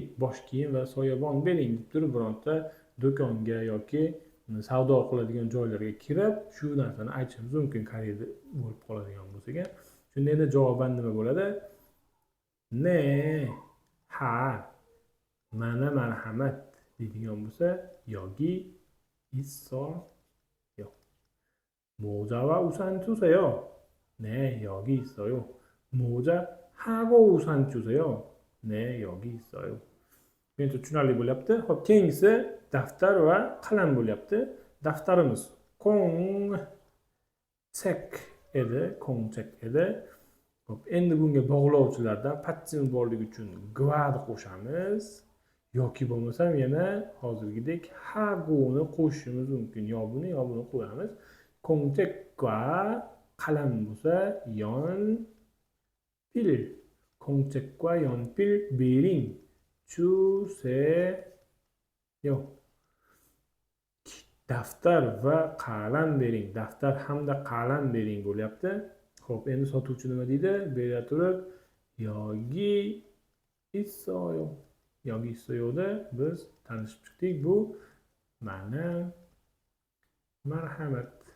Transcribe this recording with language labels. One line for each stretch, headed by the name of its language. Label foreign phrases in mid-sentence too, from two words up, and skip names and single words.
Uzbek: Bosh kiyim va soyabon bering deb turib bironta do'konga yoki savdo qiladigan joylarga kirib, shu narsani aytishimiz mumkin, Koreyada bo'lib qoladigan bo'lsak. Shunda endi javoban nima bo'ladi? Ne, ha, mana marhamat deydigan bo'lsa, yoki isso yo.
Korean: 모자 와 우산 주세요. 네, 여기 있어요. 모자 하고 우산 주세요. 네, 여기 있어요.
Uzbek: Endi tushunarli bo'lyapti. Xo'p, keyingisi daftar va qalam bo'lyapti. Daftarimiz Kongchek edi. Xo'p, endi bunga bog'lovchilardan patchim borligi uchun gvani qo'shamiz. Yoki bo'lmasam yana hozirgidek hagoni qo'shishimiz mumkin. Yo buni qo'yamiz. Kongchek과 qalam bo'lsa 연필.
Korean: Kongchek과 연필 bering. 주세요.
Uzbek: Daftar va qalam bering. Daftar hamda qalam bering bo'lyapti. Xo'p, endi sotuvchi nima deydi? Bera turib
Korean: 여기 있어요. 여기 있어요da
Uzbek: biz tanishib chiqdik. Bu mana marhamat.